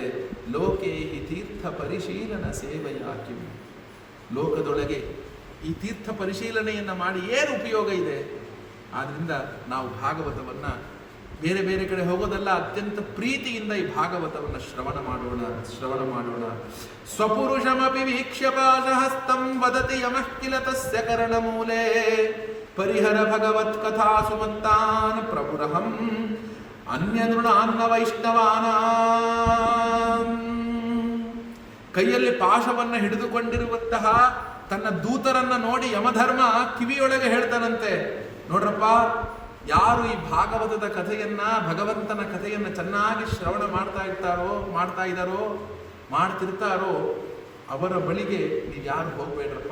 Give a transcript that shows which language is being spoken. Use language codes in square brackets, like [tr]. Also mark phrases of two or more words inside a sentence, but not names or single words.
[sa] ಲೋಕೆ ಹಿ ತೀರ್ಥ ಪರಿಶೀಲನ ಸೇವೆಯಾ ಕಿಂ. [kn] ಲೋಕದೊಳಗೆ ಈ ತೀರ್ಥ ಪರಿಶೀಲನೆಯನ್ನ ಮಾಡಿ ಏನು ಉಪಯೋಗ ಇದೆ? ಆದ್ರಿಂದ ನಾವು ಭಾಗವತವನ್ನ ಬೇರೆ ಬೇರೆ ಕಡೆ ಹೋಗೋದಲ್ಲ, ಅತ್ಯಂತ ಪ್ರೀತಿಯಿಂದ ಈ ಭಾಗವತವನ್ನು ಶ್ರವಣ ಮಾಡೋಣ. [sa] ಸ್ವಪುರುಷಮಪಿ ವೀಕ್ಷ್ಯ ಪಾಶಹಸ್ತಂ ವದತಿ ಯಮಃ ಕಿಲ ತಸ್ಯ ಕರ್ಣಮೂಲೆ ಪರಿಹರ ಭಗವತ್ ಕಥಾ ಸುಮತ್ತಾನ್ ಪ್ರಭುರಹಂ ಅನ್ಯನೃಣಾನ್ನ ವೈಷ್ಣವಾನ. [kn] ಕೈಯಲ್ಲಿ ಪಾಶವನ್ನ ಹಿಡಿದುಕೊಂಡಿರುವಂತಹ ತನ್ನ ದೂತರನ್ನ ನೋಡಿ ಯಮಧರ್ಮ ಕಿವಿಯೊಳಗೆ ಹೇಳ್ತಾನಂತೆ, ನೋಡ್ರಪ್ಪ, ಯಾರು ಈ ಭಾಗವತದ ಕಥೆಯನ್ನ, ಭಗವಂತನ ಕಥೆಯನ್ನ ಚೆನ್ನಾಗಿ ಶ್ರವಣ ಮಾಡ್ತಿರ್ತಾರೋ ಅವರ ಬಳಿಗೆ ನೀವು ಯಾರು ಹೋಗ್ಬೇಡ್ರಪ್ಪ.